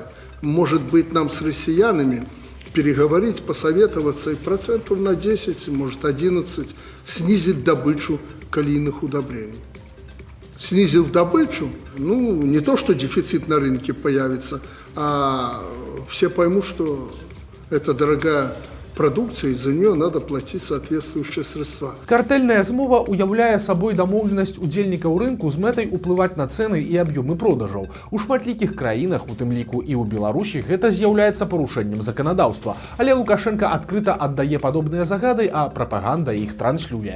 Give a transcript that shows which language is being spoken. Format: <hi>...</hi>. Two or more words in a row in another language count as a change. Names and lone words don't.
<ru>Может быть, нам с россиянами переговорить, посоветоваться и процентов на 10, может 11 снизить добычу калийных удобрений. Снизив добычу, не то, что дефицит на рынке появится, а все поймут, что это дорогая продукция, и за нее надо платить соответствующие средства.</ru> <be>Картэльная змова уяўляе сабой дамоўленасць удзельнікаў рынку з мэтай уплываць на цэны і аб'ёмы продажаў. У шматлікіх краінах, у тым ліку і ў Беларусі, гэта з'яўляецца парушэннем заканадаўства. Але Лукашенко адкрыта аддае падобныя загады, а прапаганда іх транслюе.</be>